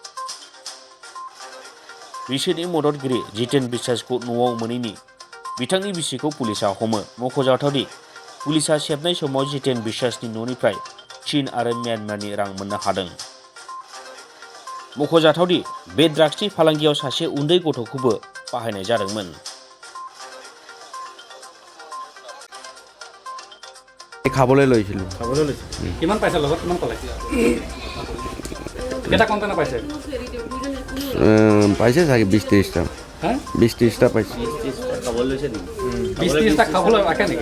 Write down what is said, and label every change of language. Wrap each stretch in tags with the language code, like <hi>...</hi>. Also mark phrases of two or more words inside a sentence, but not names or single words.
<brx>बिसोरनि मददगिरि जितेन बिश्वासखौ न'आव मोनैनि बिथांनि बिसिखौ पुलिसा हमो। मख'जाथावदि पुलिसा सेबनाय समाव जितेन बिश्वासनि न'निफ्राय चीन आरो म्यानमारनि रां मोननो हादों। मख'जाथावदि बे ड्राग्सनि फालांगियाव सासे उन्दै गथ'खौबो बाहायनाय जादोंमोन।</brx> <as>খাবলৈ লৈছিলোঁ। কিমান পাইছে লগত কিমান পালে কেটা কণ্টেইনাৰ পাইছে পাইছে চাগে 20-30টা। হা 20-30টা পাইছে। 20-30টা খাবলৈ ৰাখে নেকি</as>